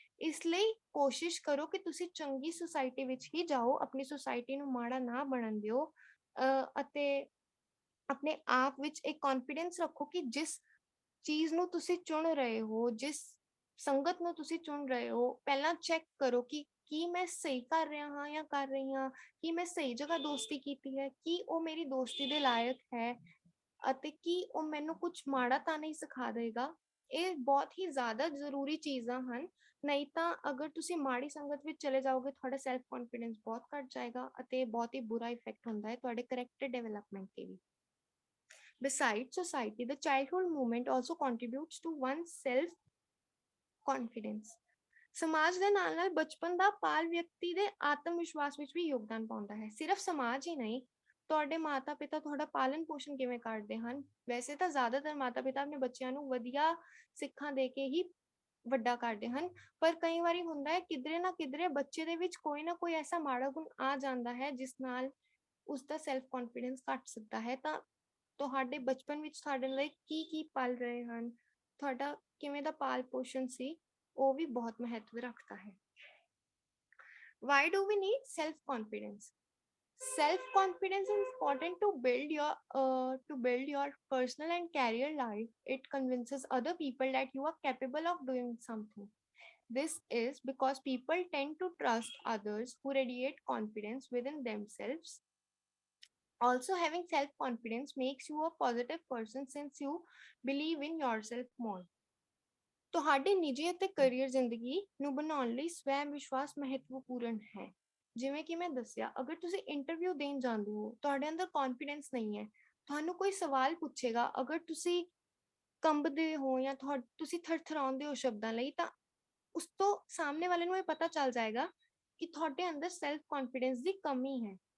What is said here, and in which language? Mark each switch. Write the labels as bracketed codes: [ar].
[pa] ਇਸ ਲਈ ਕੋਸ਼ਿਸ਼ ਕਰੋ ਕਿ ਤੁਸੀਂ ਚੰਗੀ ਸੁਸਾਇਟੀ ਵਿੱਚ ਹੀ ਜਾਓ, ਆਪਣੀ ਸੁਸਾਇਟੀ ਨੂੰ ਮਾੜਾ ਨਾ ਬਣਨ ਦਿਓ ਅਤੇ ਆਪਣੇ ਆਪ ਵਿੱਚ ਇੱਕ ਕੌਨਫੀਡੈਂਸ ਰੱਖੋ ਕਿ ਜਿਸ ਚੀਜ਼ ਨੂੰ ਤੁਸੀਂ ਚੁਣ ਰਹੇ ਹੋ, ਜਿਸ ਸੰਗਤ ਨੂੰ ਤੁਸੀਂ ਚੁਣ ਰਹੇ ਹੋ, ਪਹਿਲਾਂ ਚੈੱਕ ਕਰੋ ਕਿ ਕੀ ਮੈਂ ਸਹੀ ਕਰ ਰਿਹਾ ਹਾਂ ਜਾਂ ਕਰ ਰਹੀ ਹਾਂ, ਕੀ ਮੈਂ ਸਹੀ ਜਗ੍ਹਾ ਦੋਸਤੀ ਕੀਤੀ ਹੈ, ਕੀ ਉਹ ਮੇਰੀ ਦੋਸਤੀ ਦੇ ਲਾਇਕ ਹੈ ਅਤੇ ਕੀ ਉਹ ਮੈਨੂੰ ਕੁਝ ਮਾੜਾ ਤਾਂ ਨਹੀਂ ਸਿਖਾ ਦੇਗਾ। ਇਹ ਬਹੁਤ ਹੀ ਜ਼ਿਆਦਾ ਜ਼ਰੂਰੀ ਚੀਜ਼ਾਂ ਹਨ। ਨਹੀਂ ਤਾਂ ਅਗਰ ਤੁਸੀਂ ਮਾੜੀ ਸੰਗਤ ਵਿੱਚ ਚਲੇ ਜਾਓਗੇ, ਤੁਹਾਡਾ ਸੈਲਫ ਕੌਨਫੀਡੈਂਸ ਬਹੁਤ ਘੱਟ ਜਾਏਗਾ ਅਤੇ ਬਹੁਤ ਹੀ ਬੁਰਾ ਇਫੈਕਟ ਹੁੰਦਾ ਹੈ ਤੁਹਾਡੇ ਕਰੈਕਟਰ ਡਿਵੈਲਪਮੈਂਟ ਤੇ ਵੀ। [en] Besides society, the childhood movement also contributes to one's self confidence. [pa] ਸਮਾਜ ਦੇ ਨਾਲ ਨਾਲ ਬਚਪਨ ਦਾ ਪਾਲ ਵਿਅਕਤੀ ਦੇ ਆਤਮ ਵਿਸ਼ਵਾਸ ਵਿੱਚ ਵੀ ਯੋਗਦਾਨ ਪਾਉਂਦਾ ਹੈ। ਸਿਰਫ ਸਮਾਜ ਹੀ ਨਹੀਂ, ਤੁਹਾਡੇ ਮਾਤਾ ਪਿਤਾ ਤੁਹਾਡਾ ਪਾਲਣ ਪੋਸ਼ਣ ਕਿਵੇਂ ਕਰਦੇ ਹਨ। ਵੈਸੇ ਤਾਂ ਜ਼ਿਆਦਾਤਰ ਮਾਤਾ ਪਿਤਾ ਆਪਣੇ ਬੱਚਿਆਂ ਨੂੰ ਵਧੀਆ ਸਿੱਖਾਂ ਦੇ ਕੇ ਹੀ ਵੱਡਾ ਕਰਦੇ ਹਨ, ਪਰ ਕਈ ਵਾਰੀ ਹੁੰਦਾ ਹੈ ਕਿਧਰੇ ਨਾ ਕਿਧਰੇ ਬੱਚੇ ਦੇ ਵਿੱਚ ਕੋਈ ਨਾ ਕੋਈ ਐਸਾ ਮਾੜਾ ਗੁਣ ਆ ਜਾਂਦਾ ਹੈ ਜਿਸ ਨਾਲ ਉਸਦਾ ਸੈਲਫ ਕੌਨਫੀਡੈਂਸ ਘਟ ਸਕਦਾ ਹੈ। ਤਾਂ ਤੁਹਾਡੇ ਬਚਪਨ ਵਿੱਚ ਤੁਹਾਡੇ ਲਈ ਕੀ ਪਲ ਰਹੇ ਹਨ, ਤੁਹਾਡਾ ਕਿਵੇਂ ਦਾ ਪਾਲ ਪੋਸ਼ਣ ਸੀ, ਉਹ ਵੀ ਬਹੁਤ ਮਹੱਤਵ ਰੱਖਦਾ ਹੈ। [en] Why do we need self confidence? Self confidence is important to build your personal and career life. It convinces other people that you are capable of doing something. This is because people tend to trust others who radiate confidence within themselves. Also, having self-confidence makes you a positive person since you believe in yourself more. [pa] ਤੁਹਾਡੀ ਨਿੱਜੀ ਅਤੇ career ਜ਼ਿੰਦਗੀ ਨੂੰ ਬਣਾਉਣ ਲਈ ਸਵੈ ਵਿਸ਼ਵਾਸ ਮਹੱਤਵਪੂਰਨ ਹੈ। ਜਿਵੇਂ ਕਿ ਮੈਂ ਦੱਸਿਆ, ਅਗਰ ਤੁਸੀਂ ਇੰਟਰਵਿਊ ਦੇਣ ਜਾਂਦੇ ਹੋ, ਤੁਹਾਡੇ ਅੰਦਰ ਕੌਨਫੀਡੈਂਸ ਨਹੀਂ ਹੈ, ਤੁਹਾਨੂੰ ਕੋਈ ਸਵਾਲ ਪੁੱਛੇਗਾ, ਅਗਰ ਤੁਸੀਂ ਕੰਬਦੇ ਹੋ ਜਾਂ ਤੁਸੀਂ ਥਰਥਰਾਉਂਦੇ ਹੋ ਸ਼ਬਦਾਂ ਲਈ, ਤਾਂ ਉਸ ਤੋਂ ਸਾਹਮਣੇ ਵਾਲੇ ਨੂੰ ਇਹ ਪਤਾ ਚੱਲ ਜਾਏਗਾ ਕਿ ਤੁਹਾਡੇ ਅੰਦਰ ਸੈਲਫ ਕੌਨਫੀਡੈਂਸ ਦੀ ਕਮੀ ਹੈ।